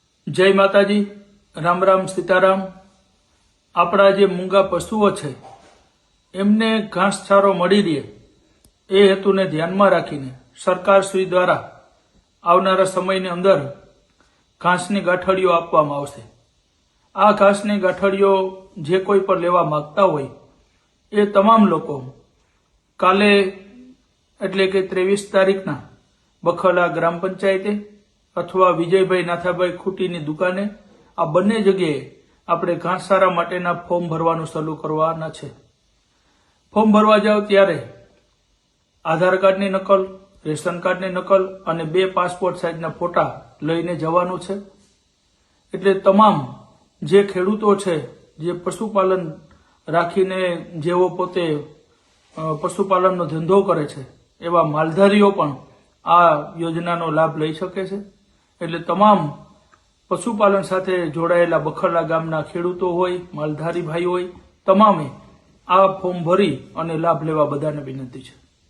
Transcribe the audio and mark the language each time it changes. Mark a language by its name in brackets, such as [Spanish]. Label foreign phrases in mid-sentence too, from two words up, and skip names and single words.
[Gujarati] જય માતાજી, રામ રામ સીતારામ। આપણા જે મૂંગા પશુઓ છે એમને ઘાસચારો मળી રહે એ હેતુને ધ્યાનમાં રાખીને સરકારશ્રી દ્વારા આવનારા સમયની અંદર ઘાસની ગાંઠડીઓ આપવામાં આવશે। આ ઘાસની ગાંઠડીઓ જે કોઈ પણ લેવા માંગતા હોય એ તમામ લોકો કાલે એટલે કે 23 તારીખના બખલા ગ્રામ પંચાયતે અથવા વિજયભાઈ નાથાભાઈ ખૂટીની દુકાને આ બંને જગ્યા આપણે ઘાસચારા માટેના ફોર્મ ભરવાનું ચાલુ કરવાના છે। ફોર્મ ભરવા જાઓ ત્યારે આધાર કાર્ડની નકલ, રેશન કાર્ડની નકલ અને 2 [English] passport sizeના [Gujarati] ફોટા લઈને જવાનું છે। એટલે તમામ જે ખેડૂતો છે જે પશુપાલન રાખીને જેવો પોતે પશુપાલનનો ધંધો કરે છે એવા માલધારીઓ પણ આ યોજનાનો લાભ લઈ શકે છે। એટલે તમામ પશુપાલન સાથે જોડાયેલા બખરલા ગામના ખેડૂતો હોય, માલધારી ભાઈ હોય, તમામે આ ફોર્મ ભરી અને લાભ લેવા બધાને વિનંતી છે।